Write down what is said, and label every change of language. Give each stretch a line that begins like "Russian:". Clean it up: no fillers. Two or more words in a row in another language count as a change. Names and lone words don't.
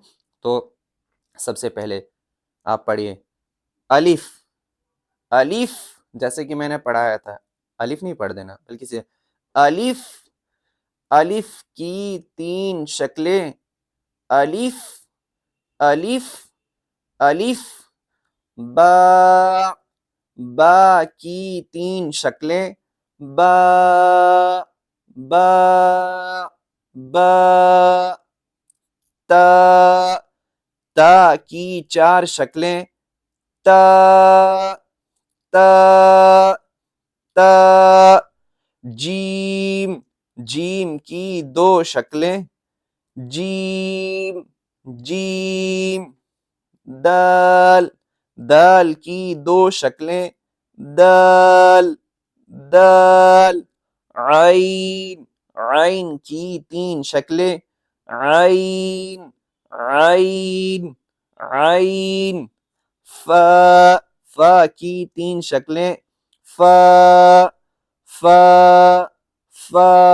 Urdu: تو سب سے پہلے آپ پڑھیے الف، الف جیسے کہ میں نے پڑھایا تھا، الف نہیں پڑھ دینا بلکہ سے الف، الف کی تین شکلیں، الف، الف، الف، با، با کی تین شکلیں، با، با، با، تا، تا کی چار شکلیں، تا، تا، تا، جیم، جیم کی دو شکلیں، جیم، جیم دال دال کی دو شکلیں دال دال عین عین کی تین شکلیں عین عین عین فا فا کی تین شکلیں فا فا فا